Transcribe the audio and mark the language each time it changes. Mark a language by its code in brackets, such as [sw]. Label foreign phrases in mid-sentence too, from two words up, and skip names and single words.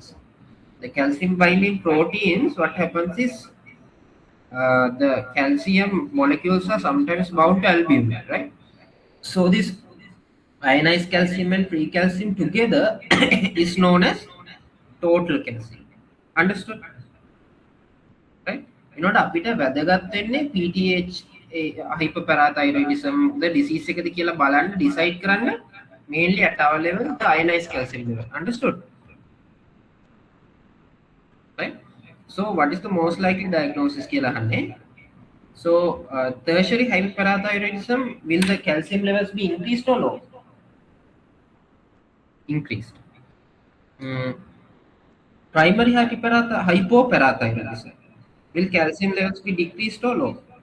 [en] The calcium binding proteins, what happens is the calcium molecules are sometimes bound to albumin, right? So this ionized calcium and free calcium together is known as total calcium. Understood? Right? [si] එනකොට අපිට වැදගත් වෙන්නේ [en] PTH hyperparathyroidism the disease [si] එකද කියලා බලන්න [en] decide කරන්න mainly at our level the ionized calcium level. Understood? Right? So what is the most likely diagnosis [si] කියලා අහන්නේ? [en] So tertiary hyperparathyroidism, will the calcium levels be increased or low? Increased. Primary hypoparathyroidism, will calcium levels be decreased or low?